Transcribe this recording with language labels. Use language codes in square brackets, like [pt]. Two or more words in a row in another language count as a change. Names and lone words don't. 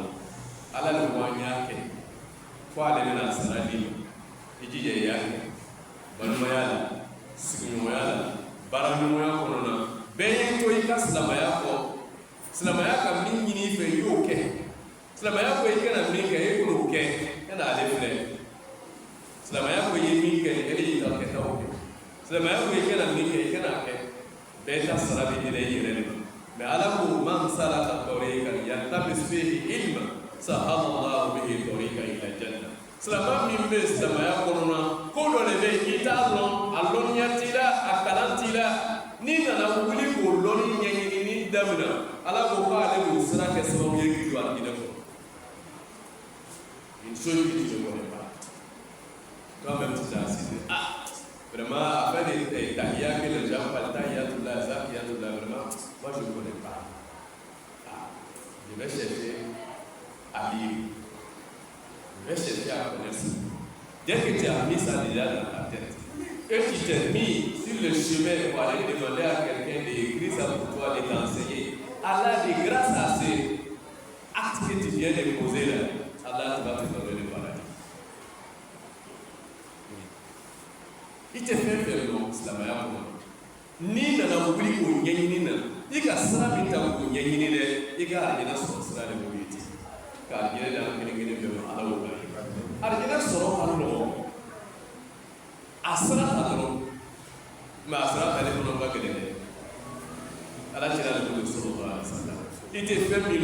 [bm] ala de ko an y'a kɛ fo ale bɛna sara di ma i jija i y'a kɛ balimaya la sigiɲɔgɔnya la baaraɲɔgɔnya kɔnɔna bɛɛ y'i to i ka silamɛya kɔ silamɛya ka min ɲini i fɛ i y'o kɛ silamɛya ko i kana min kɛ i k'o kɛ kana ale filɛ silamɛya ko i ye min kɛ e de y'i ka kɛtaw kɛ silamɛya ko i kana min kɛ i kana kɛ bɛɛ ta sara bɛ di i yɛrɛ de ma mɛ ala ko [ar] من سلك طريقا يلتمس فيه علما سهل الله به طريقا إلى الجنة [bm] silamɛ min bɛ silamɛya kɔnɔna ko dɔ de bɛ i t'a lɔn a lɔnniya t'i la a kalan t'i la n'i nana wuli k'o lɔnni ɲɛɲinini daminɛ ala ko k'ale b'o sira kɛ sababu ye k'i don a hinɛ kɔnɔ [fr] une chose que tu ne connais pas toi-même tu t'as assisté vraiment afin de tahiyya que les gens parlent [ar] تحية الله زكية الله [fr] vraiment moi je ne connais pas je vais chercher à lire je vais chercher à connaître ça dès que tu as mis ça déjà dans ta tête et tu t'es mis sur le chemin pour aller demander à quelqu'un d'écrire ça pour toi de t'enseigner Allah dit grâce à ces actes que tu viens de poser là Allah va te donner le paradis. Il te fait faire le [bm] silamɛya kɔnɔ n'i nana wuli k'o ɲɛɲini na i ka sira min ta k'o ɲɛɲini dɛ i ka alijinɛ sɔrɔ sira de b'o ye ten ka alijinɛ da kelen kelen bɛɛ ma ala y'o la alijinɛ sɔrɔ ka nɔgɔn a sira ta dɔrɔn mɛ a sira tali kɔnɔ ka gɛlɛn dɛ ala cɛla de b'o sɔrɔ ba i tɛ fɛn min